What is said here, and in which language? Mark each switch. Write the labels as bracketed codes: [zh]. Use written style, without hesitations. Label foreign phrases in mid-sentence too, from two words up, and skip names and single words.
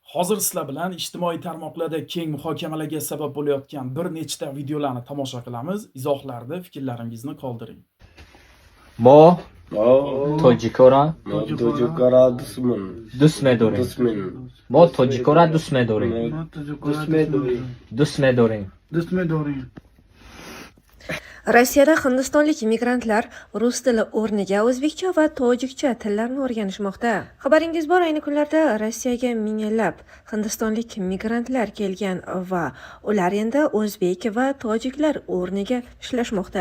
[uz] Hozir sizlar bilan ijtimoiy tarmoqlarda keng muhokamalarga sabab bo'layotgan bir nechta videolarni tomosha qilamiz. Izohlarda fikrlaringizni qoldiring. [fa] ما ما تاجیکا را تاجیکا را دوست می‌داریم. دوست می‌داریم. ما تاجیکا را دوست می‌داریم. دوست می‌داریم. [uz] Rossiyada hindistonlik migrantlar rus tili o'rniga o'zbekcha va tojikcha tillarni o'rganishmoqda. Xabaringiz bor, ayni kunlarda Rossiyaga minglab hindistonlik migrantlar kelgan va ular endi o'zbek va tojiklar o'rniga ishlashmoqda.